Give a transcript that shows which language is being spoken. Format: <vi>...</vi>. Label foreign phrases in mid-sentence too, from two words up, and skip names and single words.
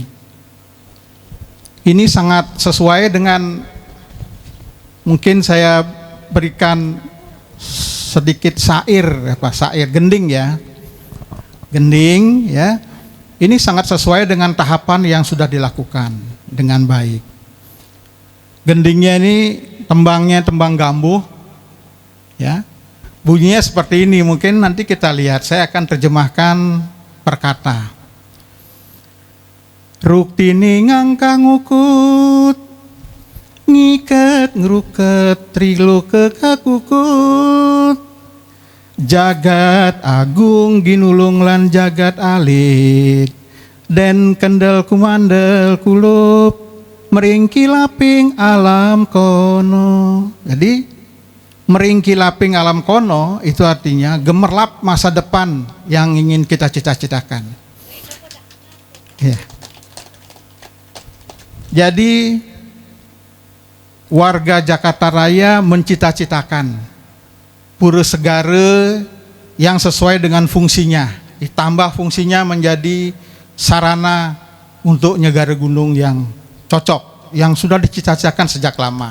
<id>Ini sangat sesuai dengan, mungkin saya berikan sedikit syair gending ya. Gending ya. Ini sangat sesuai dengan tahapan yang sudah dilakukan dengan baik. Gendingnya ini tembangnya tembang gambuh ya. Bunyinya seperti ini, mungkin nanti kita lihat, saya akan terjemahkan per kata.</id> <jv>Ruktini ngangkang ngukut, ngiket ngruket triloke kakukut. Jagat agung ginulung lan jagat alit, den kendel kumandel kulup, meringki laping alam kono.</jv> <id>Jadi</id> <jv>meringki laping alam kono</jv> <id>itu artinya gemerlap masa depan yang ingin kita cita-citakan. Ya. Jadi warga Jakarta Raya mencita-citakan Pura Segara yang sesuai dengan fungsinya, ditambah fungsinya menjadi sarana untuk</id> <ban>nyegara gunung</ban> <id>yang cocok, yang sudah dicita-citakan sejak lama.</id>